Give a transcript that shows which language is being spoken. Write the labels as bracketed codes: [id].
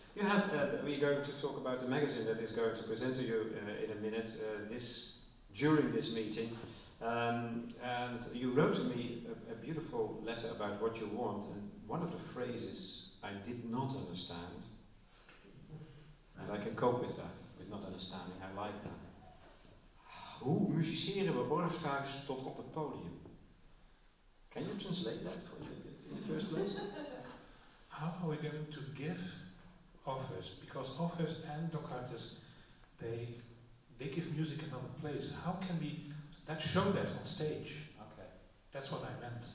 [en] You have, we're going to talk about the magazine that is going to present to you in a minute, during this meeting. And you wrote to me a beautiful letter about what you want, and one of the phrases I did not understand, and I can cope with that, with not understanding, I like that. [nl] Hoe musiceren we Orpheus tot op het podium? [en] Can you translate that for you in the first place? How are we going to give Orpheus? Because Orpheus and docARTES, they give music another place. How can we show that on stage? Okay. That's what I meant.